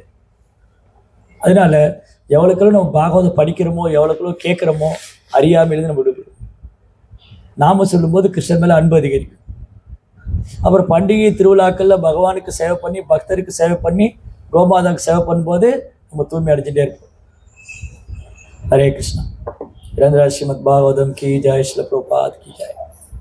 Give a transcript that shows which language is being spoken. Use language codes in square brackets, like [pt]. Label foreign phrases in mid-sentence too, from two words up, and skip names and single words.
[ta] அதனால எவ்வளோக்களும் நம்ம பாகவதம் படிக்கிறோமோ, எவ்வளோக்களும் கேட்குறோமோ, அறியாமையிலிருந்து நம்ம விடுபடும். நாம சொல்லும்போது கிருஷ்ணன் மேலே அன்பு அதிகரிக்கும். அப்புறம் பண்டிகை திருவிழாக்களில் பகவானுக்கு சேவை பண்ணி, பக்தருக்கு சேவை பண்ணி, கோமாதாவுக்கு சேவை பண்ணும்போது நம்ம தூய்மை அடைஞ்சிட்டே இருப்போம். [hi] हरे कृष्णा। श्रीमद् भागवतम की जय, श्रील प्रभुपाद की जय।